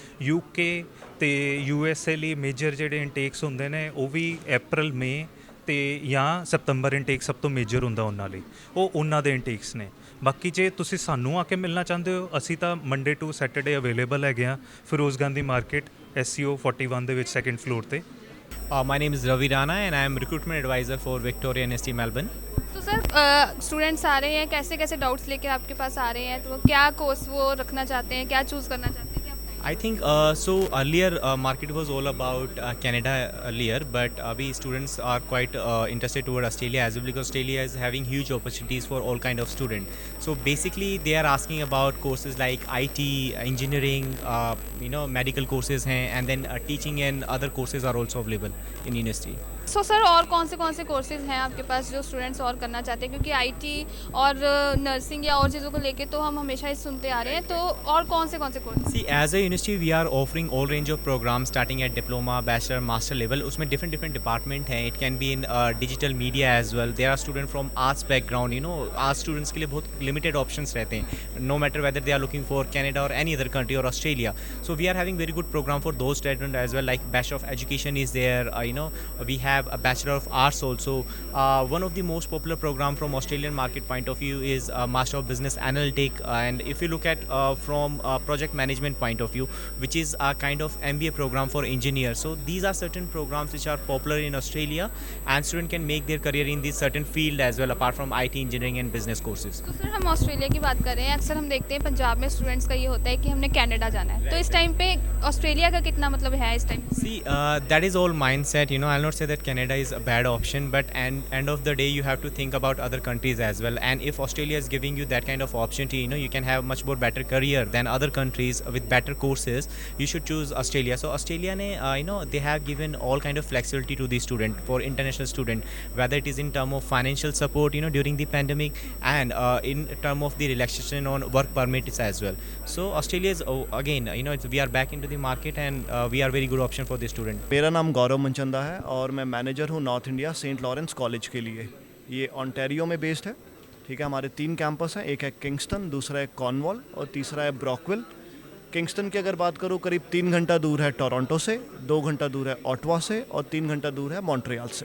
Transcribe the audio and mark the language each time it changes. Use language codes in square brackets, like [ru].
[pa] UK ਤੇ USA ਲਈ major ਜਿਹੜੇ ਇਨਟੇਕਸ ਹੁੰਦੇ ਨੇ ਉਹ ਵੀ ਅਪ੍ਰੈਲ, ਮਈ ਤੇ ਜਾਂ ਸਤੰਬਰ ਇਨਟੇਕ ਸਭ ਤੋਂ ਮੇਜਰ ਹੁੰਦਾ ਉਹਨਾਂ ਲਈ, ਉਹ ਉਹਨਾਂ ਦੇ ਇਨਟੇਕਸ ਨੇ। ਬਾਕੀ ਜੇ ਤੁਸੀਂ ਸਾਨੂੰ ਆ ਕੇ ਮਿਲਣਾ ਚਾਹੁੰਦੇ ਹੋ, ਅਸੀਂ ਤਾਂ ਮੰਡੇ ਟੂ ਸੈਟਰਡੇ ਅਵੇਲੇਬਲ ਹੈਗੇ ਆ ਫਿਰੋਜ਼ ਗਾਂਧੀ ਮਾਰਕੀਟ SCO 41 ਦੇ ਵਿੱਚ 2nd ਫਲੋਰ ਤੇ। [en] My name is Ravi Rana and I am recruitment advisor for Victoria University Melbourne. [hi] तो सर स्टूडेंट्स आ रहे हैं, कैसे कैसे डाउट्स लेकर आपके पास आ रहे हैं, तो क्या कोर्स वो रखना चाहते हैं, क्या चूज़ करना चाहते हैं? [en] I think so earlier market was all about Canada earlier, but we students are quite interested toward Australia as well, because Australia is having huge opportunities for all kind of student. So basically they are asking about courses like IT, engineering, medical courses हैं, and then teaching and other courses are also available in university. [hi] So sir और कौन से courses हैं आपके पास जो students और करना चाहते हैं, क्योंकि IT और नर्सिंग या और चीज़ों को लेके तो हम हमेशा ही सुनते आ रहे हैं, तो और कौन से course? [en] See, as a university we are offering all range of programs starting at diploma, bachelor, master level. [hi] उसमें [en] different department [hi] हैं. [en] It can be in digital media as well. There are students from arts background. Arts students [hi] के लिए बहुत limited options रहते हैं, [en] no matter whether they are looking for Canada or any other country or Australia. So we are having very good program for those students as well. Like Bachelor of Education is there. We have a Bachelor of Arts also. One of the most popular program from Australian market point of view is Master of Business Analytic, and if you look at from project management point of view, which is a kind of MBA program for engineers. So these are certain programs which are popular in Australia, and student can make their career in this certain field as well, apart from IT, engineering and business courses. [hi] तो sir हम Australia की बात कर रहे हैं, अक्सर हम देखते हैं पंजाब में स्टूडेंट्स का ये होता है कि हमने कनाडा जाना है, तो इस टाइम पे ऑस्ट्रेलिया का कितना मतलब है इस time? [en] See, that is all mindset. I'll not say that Canada is a bad option, but end of the day you have to think about other countries as well. And if Australia is giving you that kind of opportunity, you can have much more better career than other countries with better courses, you should choose Australia. So Australia ne they have given all kind of flexibility to the student, for international student, whether it is in term of financial support during the pandemic, and in term of the relaxation on work permits as well. So Australia is again we are back into the market, and we are very good option for the student. [hi] मेरा नाम गौरव मनचंदा है और मैं manager हूँ north India Saint Lawrence college के लिए। ये Ontario में बेस्ड है, ठीक है। हमारे 3 कैंपस हैं, एक है किंगस्टन, दूसरा है कॉर्नवॉल और तीसरा है ब्रॉकविल। किंगस्टन की अगर बात करूँ, करीब 3 घंटा दूर है टोरंटो से, 2 घंटा दूर है ऑटवा से और 3 घंटा दूर है मॉन्ट्रियल से।